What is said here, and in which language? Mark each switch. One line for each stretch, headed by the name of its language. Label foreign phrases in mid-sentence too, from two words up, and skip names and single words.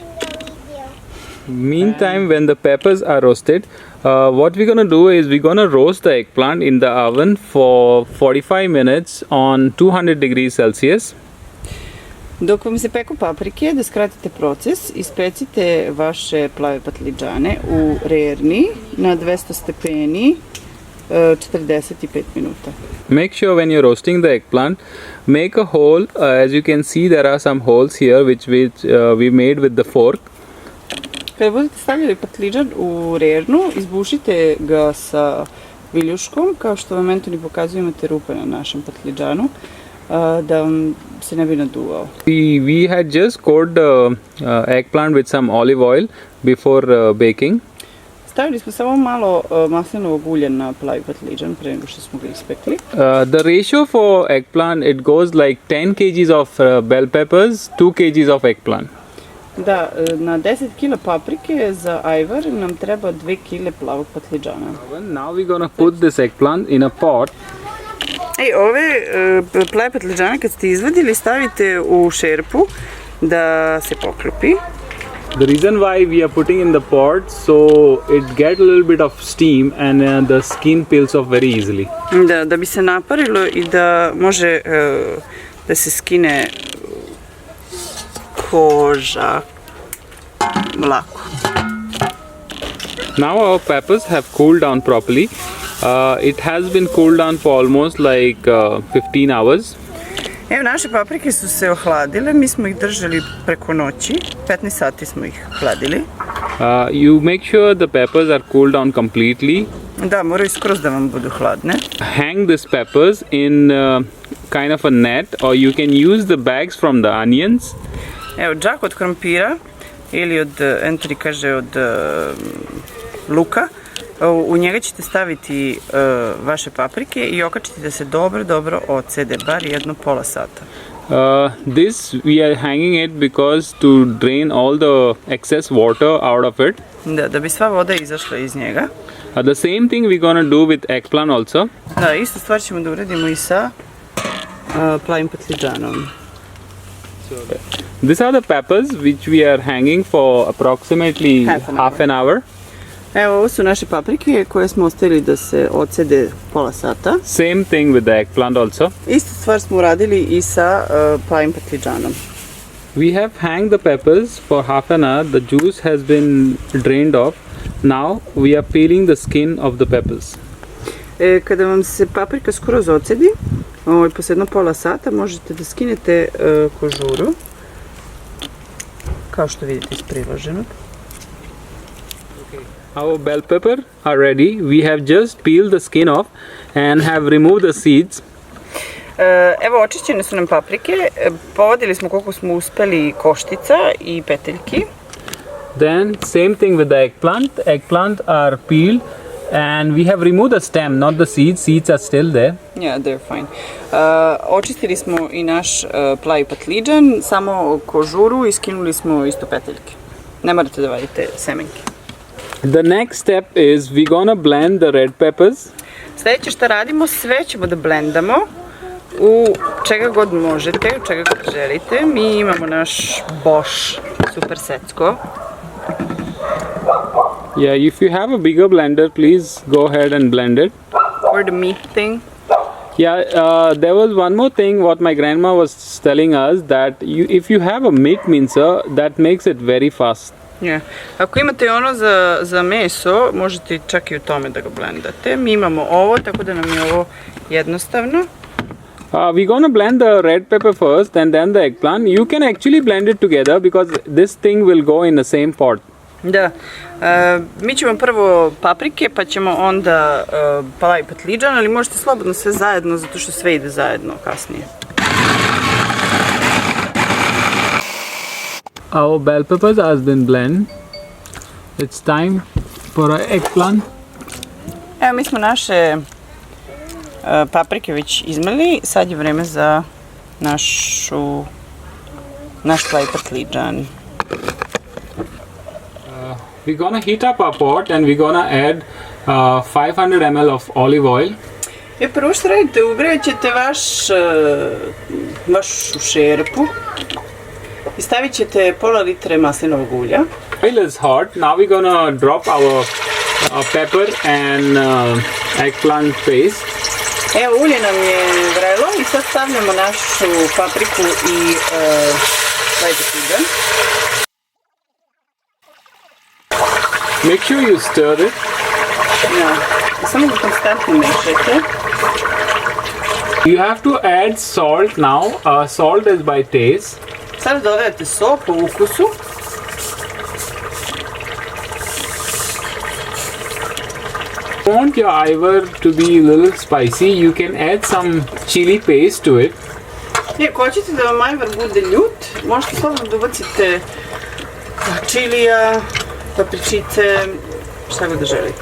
English: Meantime, when the peppers are roasted, what we're gonna do is we're gonna roast the eggplant in the oven for 45 minutes on 200 degrees Celsius.
Serbian: Dok vam se peku paprike, da skratite proces, ispecite vaše plave patliđane u rerni na 200 stepeni 45 minuta.
English: Make sure when you're roasting the eggplant, make a hole. As you can see, there are some holes here which we made with the fork.
Serbian: Kada budete stavljali patliđan u rernu, izbušite ga sa viljuškom, kao što vam Antoni pokazuje, imate rupe na našem patliđanu, da vam se ne bi naduvao.
English: We had just coated the eggplant with some olive oil before baking.
Serbian: Stavili smo samo malo maslinovog ulja na plavi patliđan pre nego što smo ga ispekli.
English: The ratio for eggplant, it goes like 10 kgs of bell peppers, 2 kgs of eggplant.
Serbian: Da, na 10 kg paprike za ajvar nam treba 2 kg plavog patliđana.
English: Now we're gonna put this eggplant in a pot.
Serbian: Ove plave patliđane kad ste izvadili, stavite u šerpu da se poklopi.
English: The reason why we are putting in the pot, so it get a little bit of steam and the skin peels off very easily.
Serbian: Da bi se naparilo i da može da se skine koža lako.
English: Now our peppers have cooled down properly. It has been cooled down for almost like 15 hours.
Serbian: Evo, naše paprike su se ohladile, mi smo ih držali preko noći, 15 sati smo ih hladili.
English: You make sure the peppers are cooled down completely.
Serbian: Da, moraju skroz da vam budu hladne.
English: Hang these peppers in kind of a net, or you can use the bags from the onions.
Serbian: Evo, džak od krompira ili od, Anthony kaže, od luka. U njega ćete staviti vaše paprike i okačiti da se dobro ocede, bar jedno pola sata.
English: This we are hanging it because to drain all the excess water out of it.
Serbian: Da bi sva voda izašla iz njega.
English: The same thing we're gonna do with eggplant also.
Serbian: Da, istu stvar ćemo da uradimo i sa plavim patlidžanom.
English: These are the peppers which we are hanging for approximately half an hour.
Serbian: Evo, ovo su naše paprike koje smo ostavili da se ocede pola sata.
English: Same thing with the eggplant also.
Serbian: Istu stvar smo uradili i sa plavim patlidžanom.
English: We have hanged the peppers for half an hour. The juice has been drained off. Now we are peeling the skin of the peppers.
Serbian: Kada vam se paprika skroz ocedi, posle jedno pola sata možete da skinete kožuru, kao što vidite iz priloženog.
English: Our bell pepper are ready. We have just peeled the skin off and have removed the seeds.
Serbian: Evo, očišćene su nam paprike, povodili smo koliko smo uspeli koštica i peteljki.
English: Then same thing with the eggplant. Eggplant are peeled and we have removed the stem, not the seeds. Seeds are still there. Yeah, they're fine.
Serbian: Očistili smo i naš plavi patlidžan, samo kožuru i skinuli smo isto peteljke. Ne morate da vadite semenke.
English: The next step is we gonna blend the red peppers.
Serbian: Sljedeće što radimo, sve ćemo da blendamo u čega god možete, u čega god želite. Mi imamo naš Bosch super secko.
English: Yeah, if you have a bigger blender, please go ahead and blend it. Or the meat thing. Yeah, there was one more thing what my grandma was telling us, that if you have a meat mincer, that makes it very fast. Yeah.
Serbian: Ako imate ono za meso, možete čak i u tome da ga blendate. Mi imamo ovo, tako da nam je ovo jednostavno.
English: We're gonna blend the red pepper first and then the eggplant. You can actually blend it together because this thing will go in the same pot.
Serbian: Da, mi ćemo prvo paprike, pa ćemo onda plavi patlidžan, ali možete slobodno sve zajedno, zato što sve ide zajedno kasnije.
English: Our bell peppers has been blended. It's time for our eggplant.
Serbian: Evo, mi smo naše paprike već izmeli, sad je vreme za naš plavi patlidžan.
English: We're gonna heat up our pot and we're gonna add 500 ml of olive oil.
Serbian: Prvo što radite, ugrejat ćete vašu šerpu i stavit ćete pola litre maslinovog ulja.
English: Oil is hot. Now we're gonna drop our pepper and eggplant paste.
Serbian: Evo, ulje nam je vrelo i sad stavljamo našu papriku i plavi patlidžan.
English: Make sure you stir it.
Serbian: Ja, samo da konstantno mešate.
English: You have to add salt now. Salt is by taste.
Serbian: Sada dodajete so po ukusu.
English: If you want your ajvar to be a little spicy, you can add some chili paste to it.
Serbian: Ako hoćete da vam ajvar bude ljut, možete slobodno da ubacite čilija, papričice, šta god da želite.